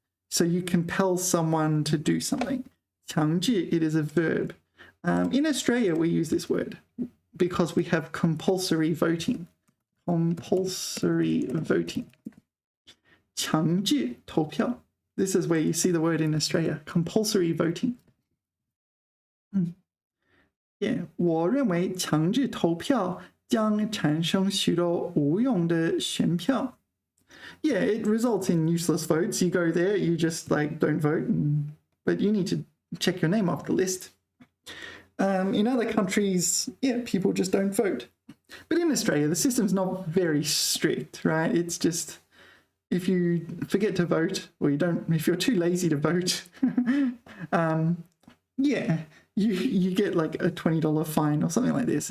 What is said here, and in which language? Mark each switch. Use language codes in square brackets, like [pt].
[en] So you compel someone to do something. [zh] 强制, [en] it is a verb. In Australia, we use this word because we have compulsory voting. Compulsory voting. [zh] 强制投票. [en] This is where you see the word in Australia, compulsory voting. Yeah, [zh] 我认为强制投票将产生许多无用的选票. [en] Yeah, it results in useless votes. You go there, you just like don't vote, but you need to check your name off the list. In other countries, yeah, people just don't vote. But in Australia, the system's not very strict, right? It's just if you forget to vote, or if you're too lazy to vote, yeah, you get like a $20 fine or something like this.